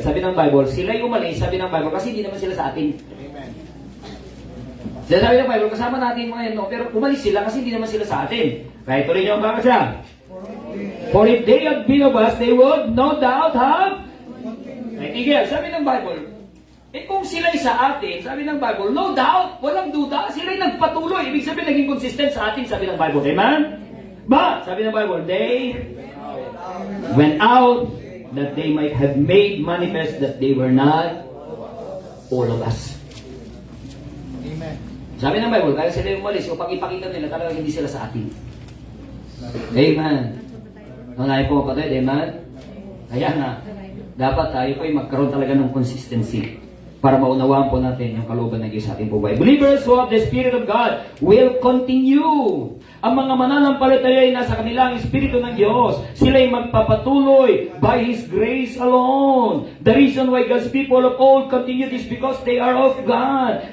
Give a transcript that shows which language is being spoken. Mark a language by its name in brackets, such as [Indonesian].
[Filipino] Sabi ng Bible, sila'y umalis, sabi ng Bible, kasi hindi naman sila sa atin. Sabi ng Bible, kasama natin mga yan, no? Pero umalis sila kasi hindi naman sila sa atin. Kaya ito rin yung baka siya. [English] For if they had been of us, they would no doubt have. [Filipino] Ay, tigil. Sabi ng Bible, kung sila'y sa atin, sabi ng Bible, no doubt, walang duda, sila'y nagpatuloy. Ibig sabihin, naging consistent sa atin, sabi ng Bible. Amen? [English] But, [Filipino] sabi ng Bible, [English] they went out that they might have made manifest that they were not all of us. Amen. [Filipino] Sabi ng Bible, kaya sila umalis upang ipakita nila talagang hindi sila sa atin. Amen. Nanay po kapatid, amen? Kaya na, dapat tayo po ay magkaroon talaga ng consistency para maunawaan po natin yung kalooban ng Diyos sa ating buhay. [English] Believers who have the Spirit of God will continue. [Filipino] Ang mga mananampalataya ay nasa kanilang Espiritu ng Diyos. Sila'y magpapatuloy [English] by His grace alone. The reason why God's people of old continued is because they are of God.